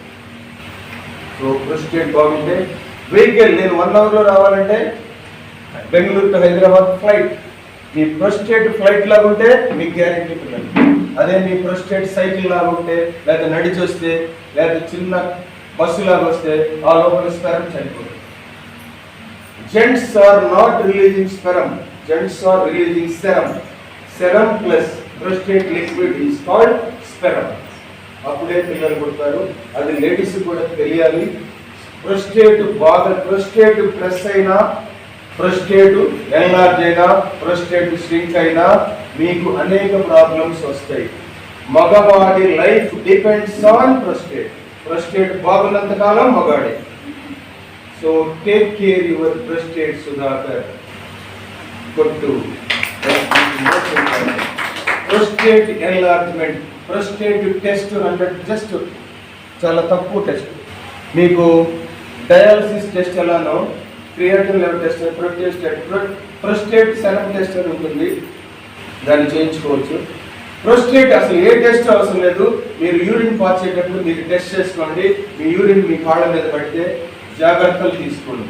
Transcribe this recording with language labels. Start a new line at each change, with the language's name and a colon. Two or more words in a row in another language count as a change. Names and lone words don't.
English: so prostate
Telugu: బాగుంటే వెహికల్, నేను 1 hour లో రావాలంటే బెంగళూరు టు హైదరాబాద్ ఫ్లైట్, మీ
English: prostate flight
Telugu: లాగా ఉంటే మీకు గ్యారెంటీ పిల్లలు. అదే మీ
English: prostate cycle
Telugu: లాగా ఉంటే, లేదా నడిచి వస్తే, లేదా చిన్న బస్సు లాగా వస్తే ఆ లోపల స్పెరమ్ చనిపోతుంది.
English: Gents are not releasing sperm, gents are releasing serum. Serum plus prostate liquid is called sperm.
Telugu: అప్పుడే పిల్లలు పుడతారు. అది లేడీస్ కూడా తెలియాలి. ప్రొస్టేట్ బాగా,
English: prostate press
Telugu: అయినా,
English: prostate enlarge
Telugu: అయినా,
English: prostate shrink
Telugu: అయినా మీకు అనేక ప్రాబ్లమ్స్ వస్తాయి. మగవాడి
English: life depends on prostate.
Telugu: ప్రొస్టేట్ బాగున్నంత కాలం మగాడే.
English: So take care your prostate, Sudhakar. Good to. Prostate enlargement, prostate test 100 just
Telugu: చాలా తక్కువ టెస్ట్. మీకు
English: dialysis test
Telugu: ఎలానో
English: creatine level test, prostate serum test
Telugu: అని ఉంటుంది, దాన్ని చేయించుకోవచ్చు. ప్రొస్టేట్ అసలు ఏ టెస్ట్ అవసరం లేదు. మీరు
English: urine pass
Telugu: చేసేటప్పుడు మీరు టెస్ట్ చేసుకోండి. మీ యూరిన్ మీ కాళ్ళ మీద పడితే జాగ్రత్తలు తీసుకోండి.